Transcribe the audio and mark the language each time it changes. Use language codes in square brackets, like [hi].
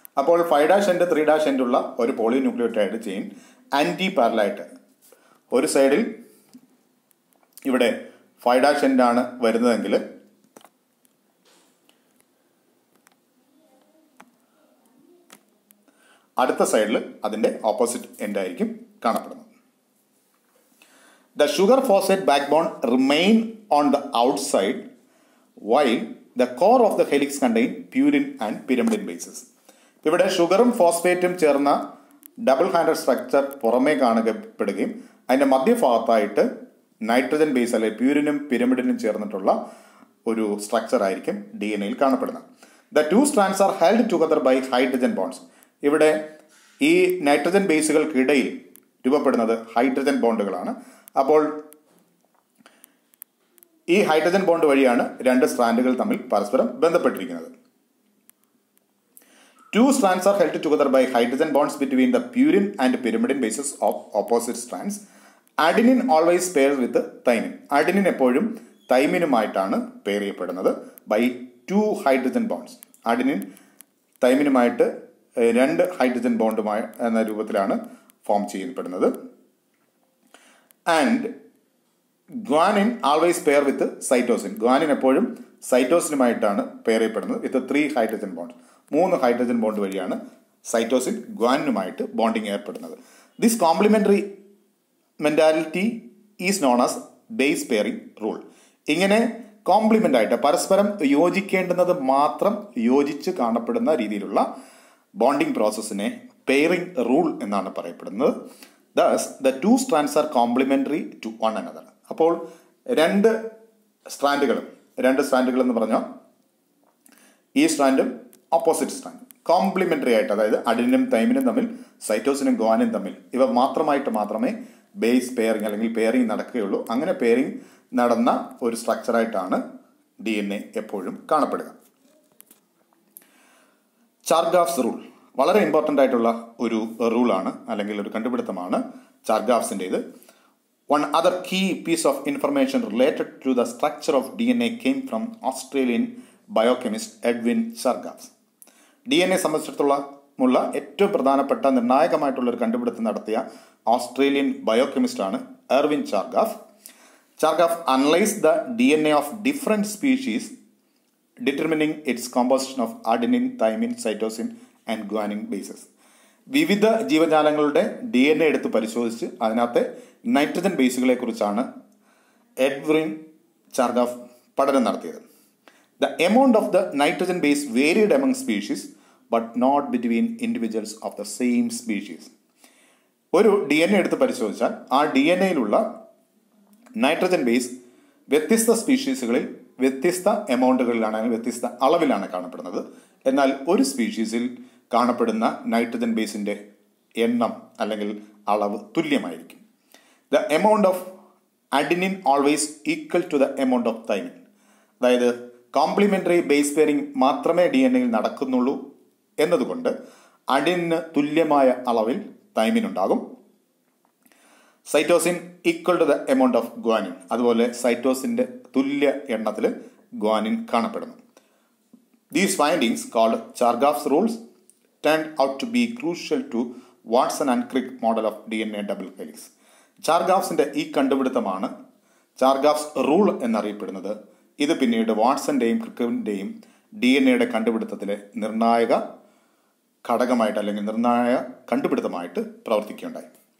[ml] അപ്പോൾ 5' end 3' end ഉള്ള ഒരു പോളി ന്യൂക്ലിയോടൈഡ് ചെയിൻ ആൻറ്റി പാരലായിട്ട് ഒരു സൈഡിൽ ഇവിടെ 5' എൻഡ് ആണ് വരുന്നതെങ്കിൽ അടുത്ത സൈഡിൽ അതിൻ്റെ ഓപ്പോസിറ്റ് എൻഡ് ആയിരിക്കും കാണപ്പെടുന്നത്. [en] The sugar phosphate backbone remain on the outside while the core of the helix contain purine and pyrimidine bases. [ml] ഇവിടെ ഷുഗറും ഫോസ്ഫേറ്റും ചേർന്ന ഡബിൾ ഹാൻഡഡ് സ്ട്രക്ചർ പുറമേ കാണപ്പെടുകയും അതിൻ്റെ മധ്യഭാഗത്തായിട്ട് നൈട്രജൻ ബേസ് അല്ലെങ്കിൽ പ്യൂരിനും പിരമിഡിനും ചേർന്നിട്ടുള്ള ഒരു സ്ട്രക്ചർ ആയിരിക്കും DNA കാണപ്പെടുന്നത്. [en] The 2 strands are held together by hydrogen bonds. [ml] ഇവിടെ ഈ നൈട്രജൻ ബേസുകൾക്കിടയിൽ രൂപപ്പെടുന്നത് ഹൈഡ്രജൻ ബോണ്ടുകളാണ്. അപ്പോൾ ഈ ഹൈഡ്രജൻ ബോണ്ട് വഴിയാണ് 2 സ്ട്രാൻഡുകൾ തമ്മിൽ പരസ്പരം ബന്ധപ്പെട്ടിരിക്കുന്നത്. [en] 2 strands are held together by hydrogen bonds between the purine and pyrimidine bases of opposite strands. Adenine always pairs with thymine. [ml] Adenine എപ്പോഴും തൈമിനുമായിട്ടാണ് പെയർ ചെയ്യപ്പെടുന്നത് [en] by 2 hydrogen bonds. [ml] Adenine തൈമിനുമായിട്ട് 2 hydrogen ബോണ്ടുമായി എന്ന രൂപത്തിലാണ് ഫോം ചെയ്യപ്പെടുന്നത്. [en] And guanine always pair with cytosine. [ml] Guanine എപ്പോഴും സൈറ്റോസിനുമായിട്ടാണ് pair ചെയ്യപ്പെടുന്നത് [en] With 3 hydrogen bond. [ml] 3 hydrogen bond വഴിയാണ് cytosine ഗ്വാനിനുമായിട്ട് bonding ഏർപ്പെടുന്നത്. [en] This complementary mentality is known as base pairing rule. [ml] ഇങ്ങനെ കോംപ്ലിമെൻ്റ് ആയിട്ട് പരസ്പരം യോജിക്കേണ്ടുന്നത് മാത്രം യോജിച്ച് കാണപ്പെടുന്ന രീതിയിലുള്ള ബോണ്ടിങ് പ്രോസസ്സിനെ പെയറിംഗ് റൂൾ എന്നാണ് പറയപ്പെടുന്നത്. [en] Thus, the 2 strands are complementary to one another. [ml] അപ്പോൾ 2 സ്ട്രാൻഡുകൾ എന്ന് പറഞ്ഞാൽ ഈ സ്ട്രാൻഡും ഓപ്പോസിറ്റ് സ്ട്രാൻഡ് കോംപ്ലിമെൻ്ററി ആയിട്ട്, അതായത് അഡിനും തൈമിനും തമ്മിൽ സൈറ്റോസിനും ഗ്വാനും തമ്മിൽ ഇവ മാത്രമേ ബേസ് പെയറിംഗ് അല്ലെങ്കിൽ പെയറിംഗ് നടക്കുകയുള്ളൂ. അങ്ങനെ പെയറിംഗ് നടന്ന ഒരു സ്ട്രക്ചറായിട്ടാണ് DNA എപ്പോഴും കാണപ്പെടുക. ചാർഗാഫ്സ് റൂൾ വളരെ ഇമ്പോർട്ടൻ്റ് ആയിട്ടുള്ള ഒരു റൂളാണ് അല്ലെങ്കിൽ ഒരു കണ്ടുപിടുത്തമാണ് ചാർഗാഫ്സിൻ്റേത്. [en] One other key piece of information related to the structure of DNA came from Australian biochemist Edwin Chargaff. [ml] DNA സംബന്ധിച്ചിടത്തോളമുള്ള ഏറ്റവും പ്രധാനപ്പെട്ട നിർണായകമായിട്ടുള്ള ഒരു കണ്ടുപിടുത്തം നടത്തിയ Australian ബയോകെമിസ്റ്റാണ് Erwin ചാർഗാഫ്. [en] Chargaff analysed the DNA of different species, determining its composition of adenine, thymine, cytosine and guanine bases. [ml] വിവിധ ജീവജാലങ്ങളുടെ DNA എടുത്ത് പരിശോധിച്ച് അതിനകത്തെ നൈട്രജൻ ബേസുകളെ കുറിച്ചാണ് എഡ്വിൻ ചാർഗാഫ് പഠനം നടത്തിയത്. [en] The amount of the nitrogen base varied among species but not between individuals of the same species. [ml] ഒരു DNA എടുത്ത് പരിശോധിച്ചാൽ ആ DNAയിലുള്ള നൈട്രജൻ ബേസ് വ്യത്യസ്ത സ്പീഷീസുകളിൽ വ്യത്യസ്ത എമൗണ്ടുകളിലാണ് അല്ലെങ്കിൽ വ്യത്യസ്ത അളവിലാണ് കാണപ്പെടുന്നത്. എന്നാൽ ഒരു സ്പീഷീസിൽ കാണപ്പെടുന്ന നൈട്രജൻ ബേസിൻ്റെ എണ്ണം അല്ലെങ്കിൽ അളവ് തുല്യമായിരിക്കും. [en] The amount of adenine always equal to the amount of thymine. [ml] അതായത് കോംപ്ലിമെൻ്ററി ബേസ് പെയറിംഗ് മാത്രമേ DNAയിൽ നടക്കുന്നുള്ളൂ എന്നതുകൊണ്ട് അഡിനിന് തുല്യമായ അളവിൽ തൈമിൻ ഉണ്ടാകും. [en] Cytosine equal to the amount of guanine. [ml] അതുപോലെ സൈറ്റോസിൻ്റെ തുല്യ എണ്ണത്തിൽ ഗ്വാനിൻ കാണപ്പെടുന്നു. [en] These findings, called Chargaff's rules, turned out to be crucial to Watson and Crick model of DNA double helix. [ml] ചാർഗാഫ്സിൻ്റെ ഈ കണ്ടുപിടുത്തമാണ് ചാർഗാഫ്സ് റൂൾ എന്നറിയപ്പെടുന്നത്. ഇത് പിന്നീട് വാട്സൻ്റെയും ക്രിക്കിൻ്റെയും DNA കണ്ടുപിടുത്തത്തിലെ നിർണായക ഘടകമായിട്ട് അല്ലെങ്കിൽ നിർണായക കണ്ടുപിടുത്തമായിട്ട് പ്രവർത്തിക്കുകയുണ്ടായി.